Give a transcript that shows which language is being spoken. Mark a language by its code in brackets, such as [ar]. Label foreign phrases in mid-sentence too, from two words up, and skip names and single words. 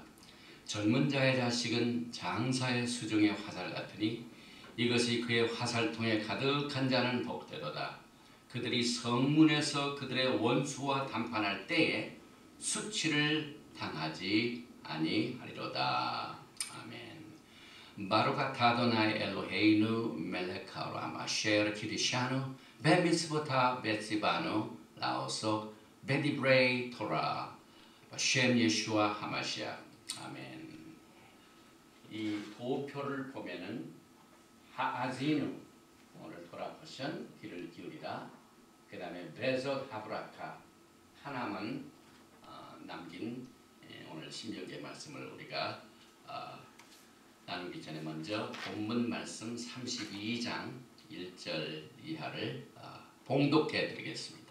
[ko] 젊은 자의 자식은 장사의 수중의 화살 같으니 이것이 그의 화살통에 가득한 자는 복되도다. 그들이 성문에서 그들의 원수와 담판할 때에 수치를 당하지 아니하리로다. 아멘. [he] ברוך אתה אדוני אלוהינו מלך העולם אשר קידשנו במצוותיו וציוונו לעסוק בדברי תורה של ישוע המשיח. 아멘. [ko] 이 도표를 보면은 하아지누 버전 귀를 기울이라. 그 다음에 [he] וזאת הברכה [ko] 하나만 남긴 오늘 신명기의 말씀을 우리가 나누기 전에 먼저 본문 말씀 32장 1절 이하를 봉독해 드리겠습니다.